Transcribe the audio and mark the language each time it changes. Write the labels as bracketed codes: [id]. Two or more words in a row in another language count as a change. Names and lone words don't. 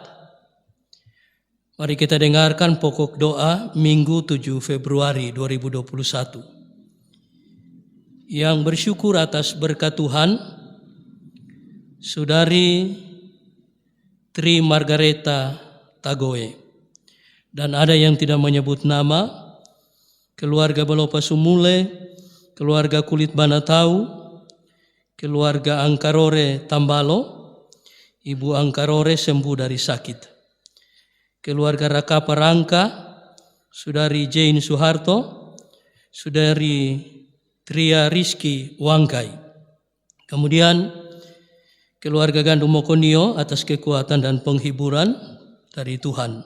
[id] Mari kita dengarkan pokok doa Minggu 7 Februari 2021. Yang bersyukur atas berkat Tuhan, Saudari Tri Margareta Tagoe. Dan ada yang tidak menyebut nama, keluarga Balopa Sumule, keluarga Kulit Banatau, keluarga Angkarore Tambalo, Ibu Angkarore sembuh dari sakit. Keluarga Rakapa Rangka, Saudari Jane Suharto, Saudari Tria Rizky Wangkai. Kemudian keluarga Gandum Mokonio atas kekuatan dan penghiburan dari Tuhan.